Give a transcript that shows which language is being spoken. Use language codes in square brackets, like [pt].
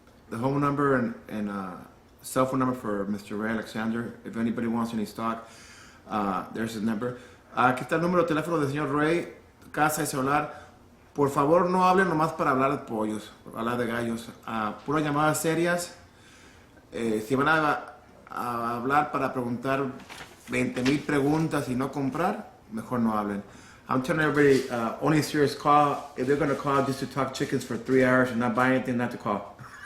[en] the home number and cell phone number for Mr. Ray Alexander. If anybody wants any stock, there's his number. [es] Aquí está el número de teléfono del señor Ray, casa y celular. Por favor, no hablen nomás para hablar de pollos, para hablar de gallos. Puras llamadas serias. Si van a hablar para preguntar 20,000 preguntas y no comprar, mejor no hablen. [en] I'm telling everybody, only serious call. If they're going to call just to talk chickens for 3 hours and not buy anything, not to call.